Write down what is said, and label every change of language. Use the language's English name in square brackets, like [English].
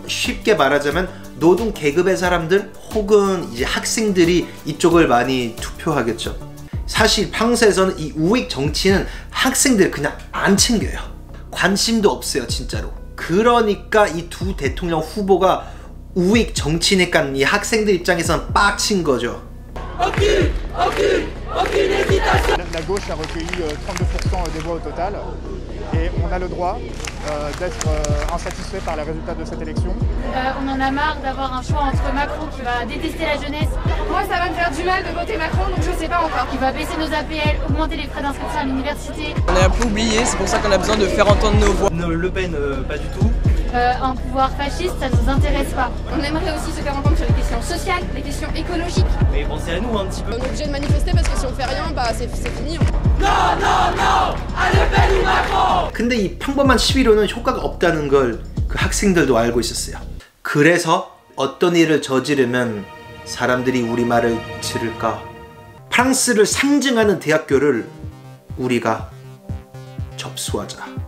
[Korean] 쉽게 말하자면 노동 계급의 사람들 혹은 이제 학생들이 이쪽을 많이 투표하겠죠. 사실 프랑스에서는 이 우익 정치는 학생들 그냥 안 챙겨요. 관심도 없어요, 진짜로. 그러니까 이 두 대통령 후보가 우익 정치니까 이 학생들 입장에서는 빡친 거죠. [French] La gauche a recueilli 32% des voix au total et on a le droit d'être insatisfait par les résultats de cette élection. On en a marre d'avoir un choix entre Macron qui va détester la jeunesse. Moi ça va me faire du mal de voter Macron, donc je sais pas encore. Qui va baisser nos APL, augmenter les frais d'inscription à l'université. On est un peu oublié, c'est pour ça qu'on a besoin de faire entendre nos voix. Le Pen, pas du tout. Un pouvoir fasciste, ça nous intéresse pas. On aimerait aussi se faire entendre sur les questions sociales, les questions écologiques. Mais pensez à nous un petit peu. On est obligé de manifester parce que si on fait rien, bah c'est fini. [Korean] 근데 이 평범한 시위로는 효과가 없다는 걸 그 학생들도 알고 있었어요. 그래서 어떤 일을 저지르면 사람들이 우리 말을 들을까? 프랑스를 상징하는 대학교를 우리가 접수하자.